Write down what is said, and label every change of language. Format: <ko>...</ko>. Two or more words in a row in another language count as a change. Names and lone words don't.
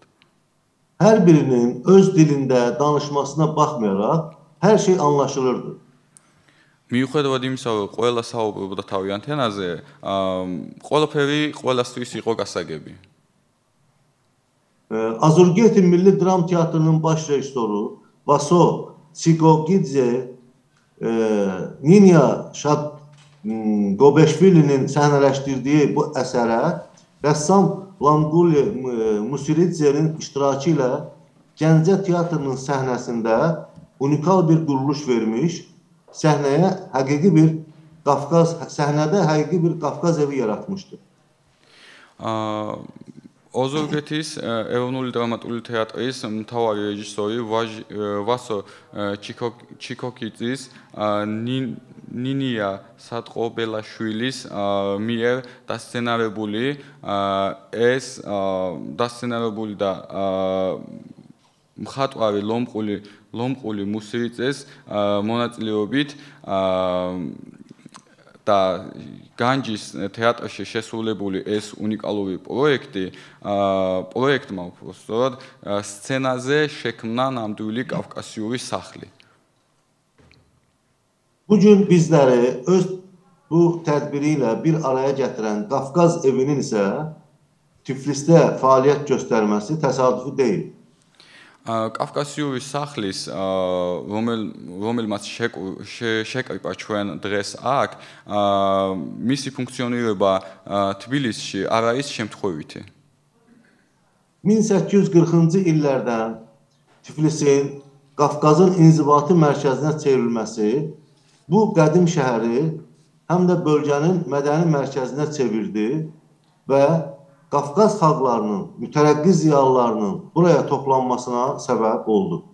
<az>Hər birinin öz dilində danışmasına baxmayaraq, hər şey anlaşılırdı.</az> <ka>მიუხედავად იმისა, რომ ყველა საუბრობდა თავიანთ ენაზე, ყველაფერი ყველასთვის იყო გასაგები.</ka> <az>Azurgeti Milli Dram Teatrının baş rejissoru Vaso Sigogidze Ninya Gobeşvili'nin səhnələşdirdiyi bu əsərə rəssam Languli Musiridze'nin iştirakı ilə Gəncə Teatrının səhnəsində unikal bir quruluş vermiş, səhnədə həqiqi bir Qafqaz evi yaratmışdı.</az> <ka>ოზურგეთის ეროვნული დრამატული თეატრის მთავარი რეჟისორი ვასო ჩიკოკიძის ნინია სატყობელაშვილის მიერ დასცენარებული და მხატვარი ლომყული მუსრიწეს მონაწილეობით და განჯის თეატრში შესრულებული ეს უნიკალური პროექტმა უბრალოდ სცენაზე შექმნა ნამდვილი კავკასიური სახლი.</ka> <az>Bugün bizləri öz bu tədbiri ilə bir araya gətirən Qafqaz evinin isə Tiflisdə fəaliyyət göstərməsi təsadüfi deyil.</az> <ka>კავკასიური სახლის რომელმაც შეკრიბა ჩვენ დღეს აქ მისი ფუნქციონირება თბილისში არ არის შემთხვევითი.</ka> <az>1840-cı illərdən Tiflisin Qafqazın inzibati mərkəzinə çevrilməsi bu qədim şəhəri həm də bölgənin mədəni mərkəzinə çevirdi və Qafqaz xalqlarının, mütərəqqi ziyalılarının buraya toplanmasına səbəb oldu.</az>